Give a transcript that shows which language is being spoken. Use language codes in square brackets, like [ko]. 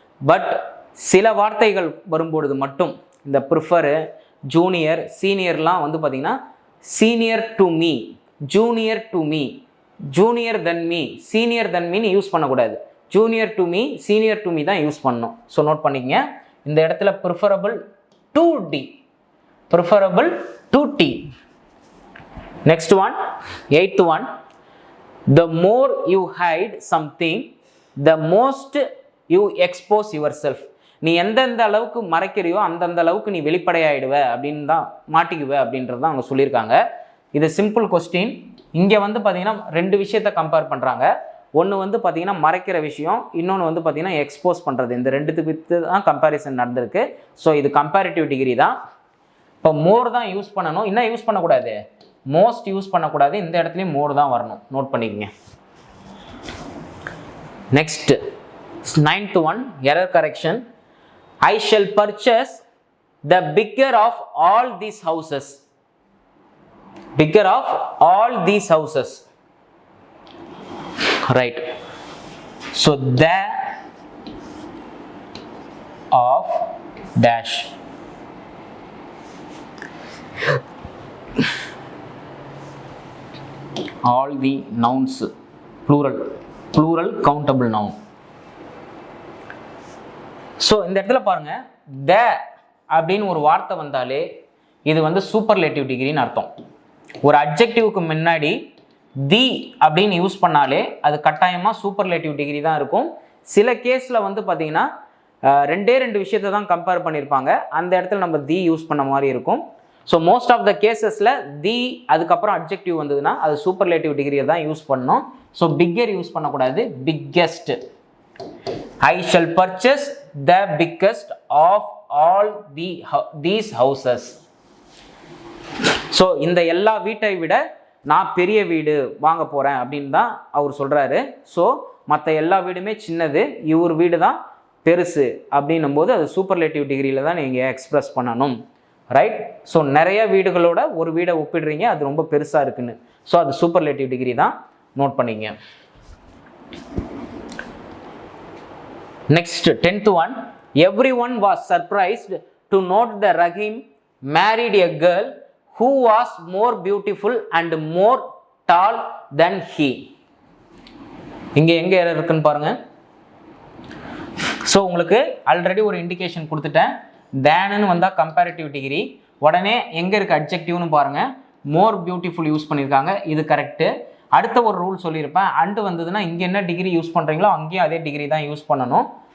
[ta] But சில வார்த்தைகள் வரும்பொழுது மட்டும் இந்த ப்ரிஃபரு, ஜூனியர், சீனியர்லாம் வந்து பார்த்திங்கன்னா senior to me, junior to me, junior than me, senior then மீன்னு use பண்ணக்கூடாது. Junior to me, senior to me தான் யூஸ் பண்ணணும். ஸோ நோட் பண்ணிக்கங்க. இந்த இடத்துல [en] Preferable to D, preferable to D. Next one, 8th one, the more you hide something, the most you expose yourself. [ta] நீ எந்தெந்த அளவுக்கு மறைக்கிறியோ அந்தந்த அளவுக்கு நீ வெளிப்படையாயிடுவ அப்படின்னு தான் மாட்டிக்குவ அப்படின்றது தான் அவங்க சொல்லியிருக்காங்க. இது சிம்பிள் கொஸ்டின். இங்கே வந்து பார்த்தீங்கன்னா 2 விஷயத்த கம்பேர் பண்ணுறாங்க. ஒன்று வந்து பார்த்தீங்கன்னா மறைக்கிற விஷயம், இன்னொன்று வந்து பார்த்தீங்கன்னா எக்ஸ்போஸ் பண்ணுறது. இந்த 2த்துக்கு தான் கம்பேரிசன் நடந்திருக்கு. ஸோ இது கம்பேரிட்டிவ் டிகிரி தான். இப்போ மோர் தான் யூஸ் பண்ணணும். என்ன யூஸ் பண்ணக்கூடாது? மோஸ்ட் யூஸ் பண்ணக்கூடாது. இந்த இடத்துலையும் மோர் தான் வரணும். நோட் பண்ணிக்கங்க. [en] Next 9th one, error correction. I shall purchase the bigger of all these houses. Bigger of all these houses. Right. So the of dash. All the nouns, plural countable noun. [ta] So இந்த இடத்துல பாருங்க, த அப்படின்னு ஒரு வார்த்தை வந்தாலே இது வந்து superlative டிகிரின்னு அர்த்தம். ஒரு அட்ஜெக்டிவ்க்கு முன்னாடி தி அப்படின்னு யூஸ் பண்ணாலே அது கட்டாயமாக சூப்பர்லேட்டிவ் டிகிரி தான் இருக்கும். சில கேஸில் வந்து பார்த்தீங்கன்னா 2 விஷயத்தை தான் கம்பேர் பண்ணியிருப்பாங்க. அந்த இடத்துல நம்ம தி யூஸ் பண்ண மாதிரி இருக்கும். ஸோ மோஸ்ட் ஆஃப் த கேசஸில் தி அதுக்கப்புறம் அட்ஜெக்டிவ் வந்ததுன்னா அது சூப்பர்லேட்டிவ் டிகிரியை தான் யூஸ் பண்ணணும். ஸோ பிக்கர் யூஸ் பண்ணக்கூடாது, biggest. [en] I shall purchase the biggest of all these houses. [ta] So இந்த எல்லா வீட்டை விட நான் பெரிய வீடு வாங்க போகிறேன் அப்படின்னு தான் அவர் சொல்கிறாரு. ஸோ மற்ற எல்லா வீடுமே சின்னது, இவர் வீடு தான் பெருசு அப்படின்னும் போது அது சூப்பர்லேட்டிவ் டிகிரியில் தான் நீங்கள் எக்ஸ்பிரஸ் பண்ணணும். ரைட். ஸோ நிறைய வீடுகளோட ஒரு வீடை ஒப்பிடுறீங்க, அது ரொம்ப பெருசாக இருக்குன்னு. ஸோ அது சூப்பர்லேட்டிவ் டிகிரி தான். நோட் பண்ணிங்க. [en] Next 10th one, everyone was surprised to note that Rahim married a girl who was more beautiful and more tall than he. [ta] இங்க எங்க எரர் இருக்குன்னு பாருங்க. ஸோ உங்களுக்கு ஆல்ரெடி ஒரு இண்டிகேஷன் கொடுத்துட்டேன். தேன்னு வந்தால் கம்பேரிட்டிவ் டிகிரி. உடனே எங்கே இருக்குது அட்ஜெக்டிவ்னு பாருங்கள். மோர் பியூட்டிஃபுல் யூஸ் பண்ணியிருக்காங்க, இது கரெக்டு. அடுத்த ஒரு ரூல் சொல்லியிருப்பேன், அண்டு வந்ததுன்னா இங்கே என்ன டிகிரி யூஸ் பண்ணுறீங்களோ அங்கேயும் அதே டிகிரி தான் யூஸ் பண்ணணும்.